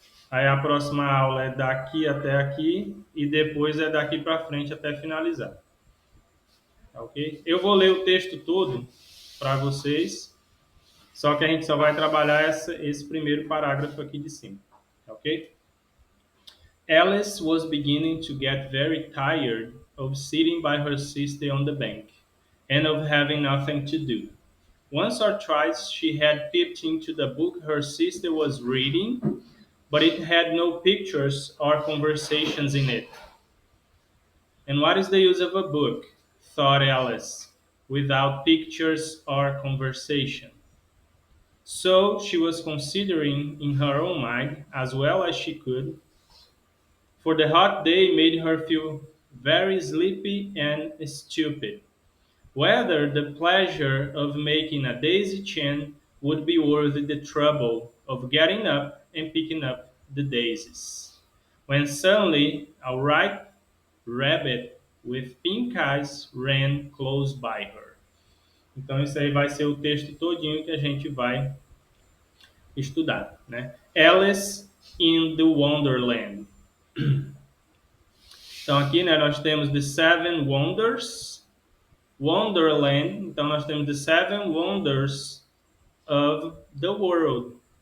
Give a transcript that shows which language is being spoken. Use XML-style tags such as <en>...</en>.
<pt>Aí a próxima aula é daqui até aqui e depois é daqui para frente até finalizar. Tá ok? Eu vou ler o texto todo para vocês, só que a gente só vai trabalhar esse primeiro parágrafo aqui de cima. Tá ok?</pt> <en>Alice was beginning to get very tired of sitting by her sister on the bank and of having nothing to do. Once or twice she had peeped into the book her sister was reading, but it had no pictures or conversations in it. And what is the use of a book, thought Alice, without pictures or conversation? So she was considering in her own mind, as well as she could, for the hot day made her feel very sleepy and stupid, whether the pleasure of making a daisy chain would be worth the trouble of getting up and picking up the daisies. When suddenly a white rabbit with pink eyes ran close by her.</en> <pt>Então isso aí vai ser o texto todinho que a gente vai estudar, né?</pt> <en>Alice in the Wonderland.</en> <pt>Então aqui, né, nós temos The Seven Wonders, Wonderland. Então nós temos The Seven Wonders of the World.</pt>